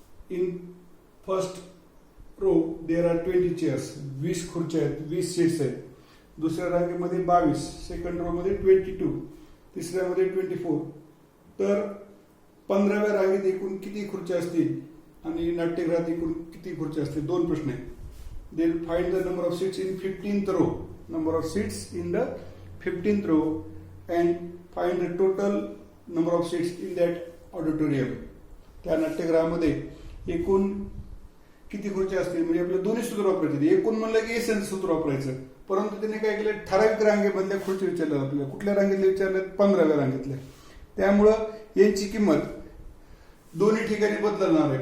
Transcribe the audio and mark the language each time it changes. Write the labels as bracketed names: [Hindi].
[English] in first row there are 20 chairs, [Marathi] 20 खुर्च्या आहेत, 20 seats आहेत. दुसऱ्या रांगेमध्ये 22, [English] second row [Marathi] मध्ये 22, तिसऱ्यामध्ये 24. तर 15व्या रांगेत एकूण किती खुर्च्या असतील आणि नाट्यगृहात एकूण किती खुर्च्या असतील? 2 प्रश्न आहेत. [English] then find the number of seats in 15th row, number of seats in the 15th row and find the total number of seats in that auditorium. [Marathi] त्या नाट्यगृहामध्ये एकूण किती खुर्च्या असतील, म्हणजे आपले दोन्ही सूत्र वापरायचे. एकूण म्हणलं की एसएनचं सूत्र वापरायचं, परंतु त्यांनी काय केलं, ठराविक रांगेमधल्या खुर्च्या विचारल्या आपल्याला. कुठल्या रांगेतल्या विचारल्या, 15व्या रांगेतल्या. त्यामुळं यांची किंमत दोन्ही ठिकाणी बदलणार आहे.